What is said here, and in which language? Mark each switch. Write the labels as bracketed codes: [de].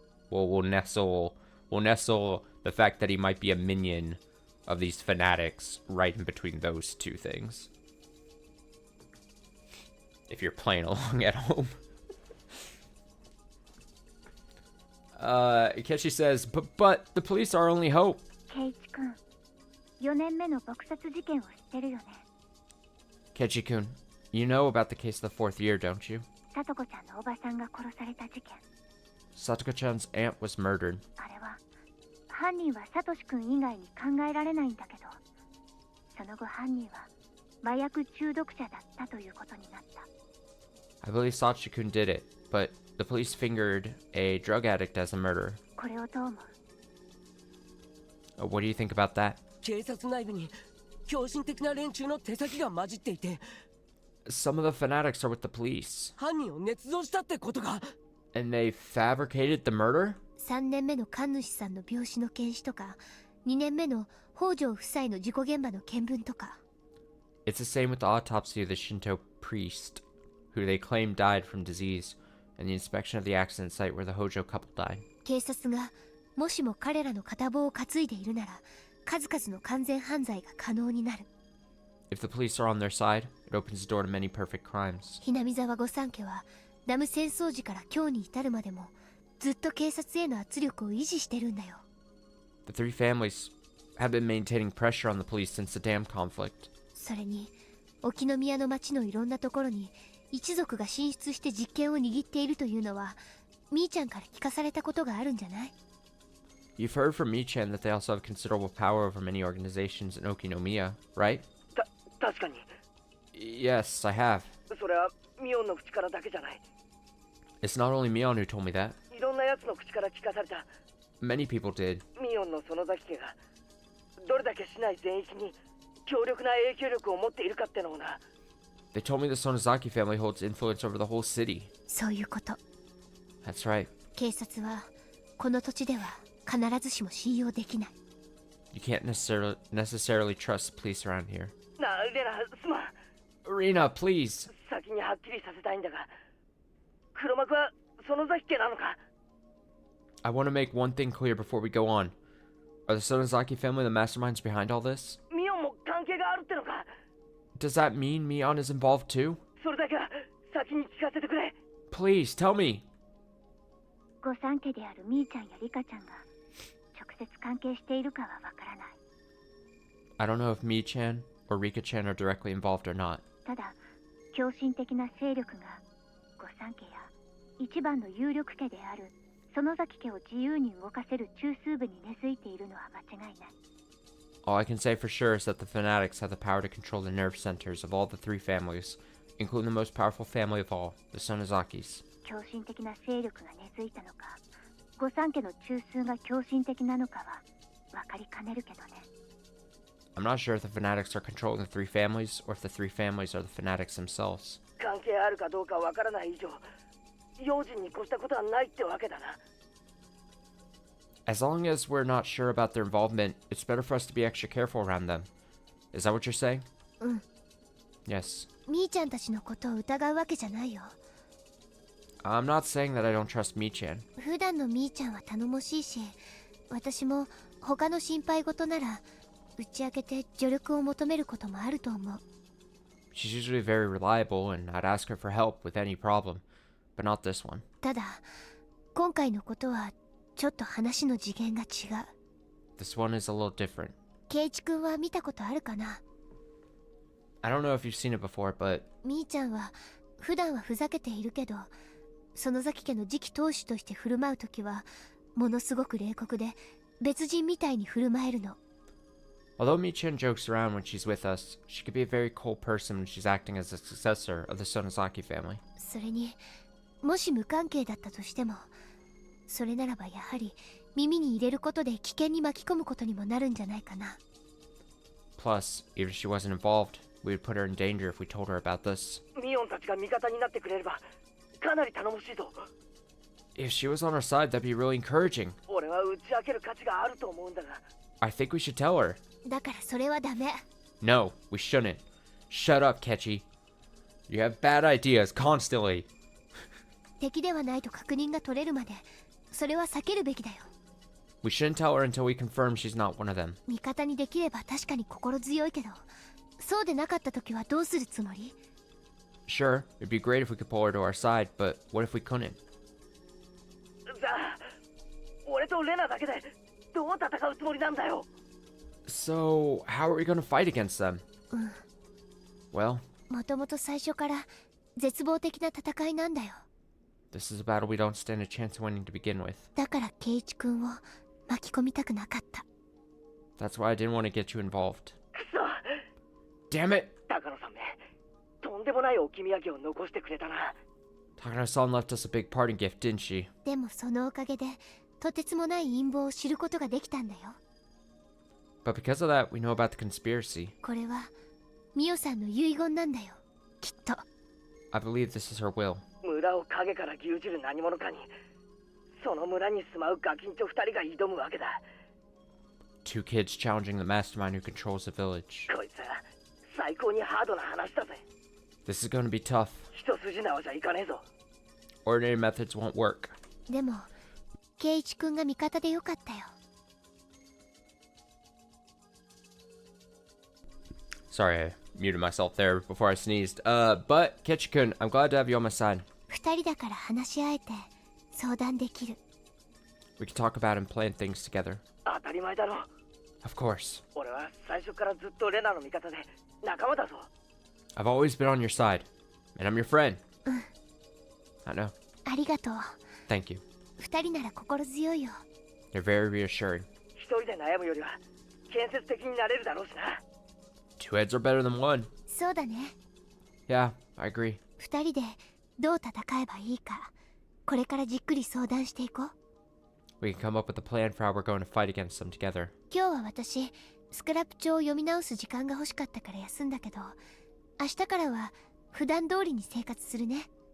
[en] We'll nestle the fact that he might be a minion of these fanatics right in between those two things. If you're playing along at home. Keshi says, but the police are our only hope. [ja] 圭一君、4年目の撲殺事件を知ってるよね。 [en] Kechi-kun, you know about the case of the 4th year, don't you? [ja] さとこちゃんのおばさんが殺された事件。 [en] Satoko-chan's aunt was murdered. [ja] あれは犯人はサトシ君以外に考えられないんだけどその後犯人は麻薬中毒者だったということになった。 [en] I believe Sachi-kun did it, but the police fingered a drug addict as a murderer. [ja] これをどう思う？ [en] What do you think about that? [ja] 警察内部に狂信的な連中の手先が混じっていて [en] Some of the fanatics are with the police. [ja] 犯人を捏造したってことが [en] And they fabricated the murder? [ja] 3年目の神主さんの病死の検視とか2年目の北条夫妻の事故現場の見聞とか。 [en] It's the same with the autopsy of the Shinto priest, who they claim died from disease, and the inspection of the accident site where the Hojo couple died. [ja] 警察がもしも彼らの片棒を担いでいるなら数々の完全犯罪が可能になる。 [en] If the police are on their side, it opens the door to many perfect crimes. [ja] ひなみ沢御三家はダム戦争時から今日に至るまでもずっと警察への圧力を維持してるんだよ。 [en] The three families have been maintaining pressure on the police since the dam conflict. [ja] それに沖宮の町のいろんなところに一族が進出して実権を握っているというのはみーちゃんから聞かされたことがあるんじゃない？ [en] You've heard from Michan that they also have considerable power over many organizations in Okinomiya, right? [ja] 確かに。 [en] Yes, I have. [ja] それはミオンの口からだけじゃない。 [en] It's not only Mion who told me that. [ja] いろんな奴の口から聞かされた。 [en] Many people did. [ja] ミオンの園崎家がどれだけ市内全域に強力な影響力を持っているかってのをな。 [en] They told me the Sonozaki family holds influence over the whole city. [ja] そういうこと。 [en] That's right. [ja] 警察はこの土地では必ずしも信用できない。 [en] You can't necessarily trust the police around here. [ja] なあ、レナ、すまん。 [en] Arena, please. [ja] 先にはっきりさせたいんだが、黒幕は園崎家なのか？ [en] I want to make one thing clear before we go on. Are the Sonozaki family the masterminds behind all this? [ja] ミオンも関係があるってのか？ [en] Does that mean Mion is involved too? [ja] それだけは先に聞かせてくれ。 [en] Please, tell me. [ja] 御三家であるみーちゃんやリカちゃんが直接関係しているかはわからない。 [en] I don't know if Mi-chan or Rika-chan are directly involved or not. [ja] ただ狂信的な勢力が御三家や一番の有力家である園崎家を自由に動かせる中枢部に根付いているのは間違いない。 [en] All I can say for sure is that the fanatics have the power to control the nerve centers of all the three families, including the most powerful family of all, the Sonozakis. [ja] 狂信的な勢力が根付いたのか、御三家の中枢が狂信的なのかは分かりかねるけどね。 [en] I'm not sure if the fanatics are controlling the three families or if the three families are the fanatics themselves. [ja] 関係あるかどうかわからない以上、用心に越したことはないってわけだな。 [en] As long as we're not sure about their involvement, it's better for us to be extra careful around them. Is that what you're saying? [ja] うん。 [en] Yes. [ja] みーちゃんたちのことを疑うわけじゃないよ。 [en] I'm not saying that I don't trust Mi-chan. [ja] 普段のみーちゃんは頼もしいし、私も他の心配事なら打ち明けて助力を求めることもあると思う。 [en] She's usually very reliable, and I'd ask her for help with any problem, but not this one. [ja] ただ、今回のことはちょっと話の次元が違う。 [en] This one is a little different. [ja] ケイチ君は見たことあるかな？ [en] I don't know if you've seen it before, but [ja] みーちゃんは普段はふざけているけど、園崎家の次期当主として振る舞うときはものすごく冷酷で別人みたいに振る舞えるの。 [en] although Mi-chan jokes around when she's with us, she could be a very cold person when she's acting as the successor of the Sonozaki family. [ja] それに、もし無関係だったとしても、それならばやはり耳に入れることで危険に巻き込むことにもなるんじゃないかな。 [en] Plus, even if she wasn't involved, we would put her in danger if we told her about this. [ja] ミオンたちが味方になってくれればかなり頼もしいぞ。 [en] If she was on our side, that'd be really encouraging. [ja] 俺は打ち明ける価値があると思うんだが。 [en] I think we should tell her. [ja] だからそれはダメ。 [en] No, we shouldn't. Shut up, Kechi. You have bad ideas constantly. [ja] 敵ではないと確認が取れるまで、それは避けるべきだよ。 [en] We shouldn't tell her until we confirm she's not one of them. [ja] 味方にできれば確かに心強いけど、そうでなかった時はどうするつもり？ [en] Sure, it'd be great if we could pull her to our side, but what if we couldn't? [ja] じゃあ、俺とレナだけでどう戦うつもりなんだよ。 [en] So, how are we gonna fight against them? Well, [ja] もともと最初から絶望的な戦いなんだよ。 [en] this is a battle we don't stand a chance of winning to begin with. [ja] だからケイチ君を巻き込みたくなかった。 [en] That's why I didn't want to get you involved. [ja] くそ、 [en] Damn it! [ja] 高野さんめ、とんでもない置き土産を残してくれたな。 [en] Takano-san left us a big parting gift, didn't she? [ja] でもそのおかげでとてつもない陰謀を知ることができたんだよ。 [en] But because of that, we know about the conspiracy. [ja] これはミオさんの遺言なんだよ、きっと。 [en] I believe this is her will. [ja] 村を影から牛耳る何者かに、その村に住まうガキンチョ2人が挑むわけだ。 [en] Two kids challenging the mastermind who controls the village. [ja] こいつは最高にハードな話だぜ。 [en] This is going to be tough. [ja] 一筋縄じゃいかねえぞ。 [en] Ordinary methods won't work. [ja] でもケイチ君が味方でよかったよ。 [en] Sorry, I muted myself there before I sneezed. But Kechi-kun, I'm glad to have you on my side. [ja] 二人だから話し合えて相談できる。 [en] We can talk about and plan things together. [ja] 当たり前だろ。 [en] Of course. [ja] 俺は最初からずっとレナの味方で仲間だぞ。 [en] I've always been on your side. And I'm your friend. I know. [ja] ありがとう。 [en] Thank you. [ja] 二人なら心強いよ。 [en] You're very reassuring. [ja] 一人で悩むよりは建設的になれるだろうしな。 [en] Two heads are better than one. [ja] そうだね。 [en] Yeah, I agree. [ja] 二人でどう戦えばいいか、これからじっくり相談していこう。 [en] We can come up with a plan for how we're going to fight against them together. [ja] 今日は私、スクラップ帳を読み直す時間が欲しかったから休んだけど、明日からは普段通りに生活するね。